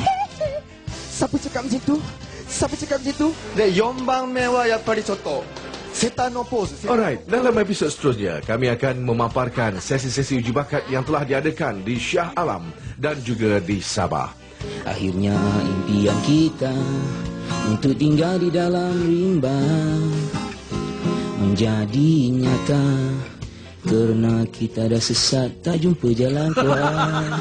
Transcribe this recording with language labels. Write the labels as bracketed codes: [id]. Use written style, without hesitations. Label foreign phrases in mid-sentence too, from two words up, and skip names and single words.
[ms] Siapa cakap macam tu? Siapa cakap macam tu? [ja] で、4番目はやっぱりちょっと Setanopos. [ms] Alright, dalam episod seterusnya, kami akan memaparkan sesi-sesi uji bakat yang telah diadakan di Shah Alam dan juga di Sabah. Akhirnya impian kita untuk tinggal di dalam rimba menjadi nyata kerana kita dah sesat tak jumpa jalan keluar.